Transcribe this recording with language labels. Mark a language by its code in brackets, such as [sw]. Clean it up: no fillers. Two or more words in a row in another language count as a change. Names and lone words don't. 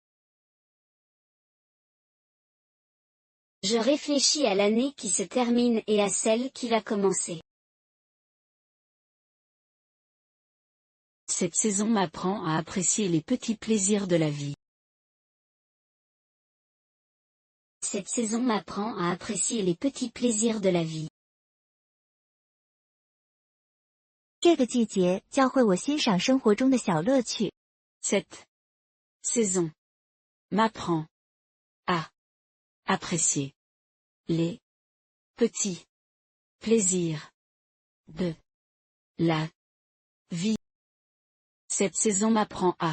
[fr] Je réfléchis à l'année qui se termine et à celle qui va commencer. Cette saison m'apprend à apprécier les petits plaisirs de la vie. Cette saison m'apprend à apprécier les petits plaisirs de la vie. [zh] 这个季节教会我欣赏生活中的小乐趣。 [fr] Cette saison m'apprend à apprécier les petits plaisirs de la vie. Cette saison m'apprend à.